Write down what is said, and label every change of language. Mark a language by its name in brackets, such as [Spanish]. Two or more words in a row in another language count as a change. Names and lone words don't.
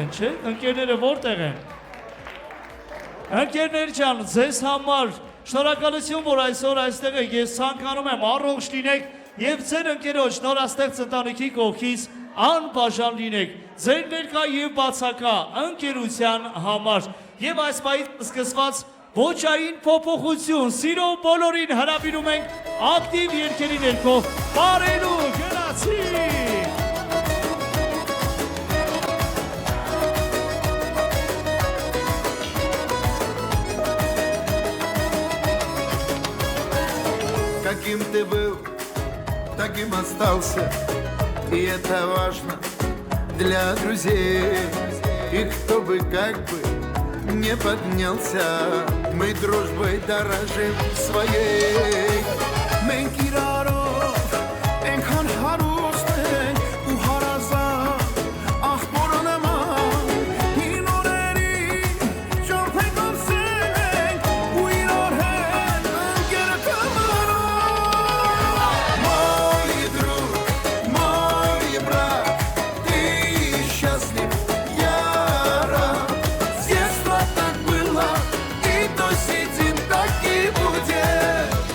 [Armenian] են, չէ՞։ Ընկերները որտեղ են։ Ընկերներ ջան, ձեզ համար շնորհակալություն, որ այսօր այստեղ եք։ Ես ցանկանում եմ առողջ լինեք եւ ձեր ընկերոջ նորաստեղծ ընտանիքի կողքից անբաժան լինեք ձեր ներկա եւ բացակա ընկերության համար եւ այս պահից սկսված ոչային փոփոխություն սիրո բոլորին հրավիրում ենք ակտիվ երգերի ներքո բարելու գնացի [Russian] Каким ты был, таким остался, и это важно для друзей. И кто бы как бы не поднялся, мы дружбой дорожим своей. [Armenian] Մենք իրարով ենքան հարուստ ենք ու հարազատ աղբորը նման հին օրերի ճամփենք ուսել ենք ու իրար հետ ընկեր կմնանք [Russian] Мой друг, мой брат, ты счастлив, я рад С детства так было и до сих день так и будет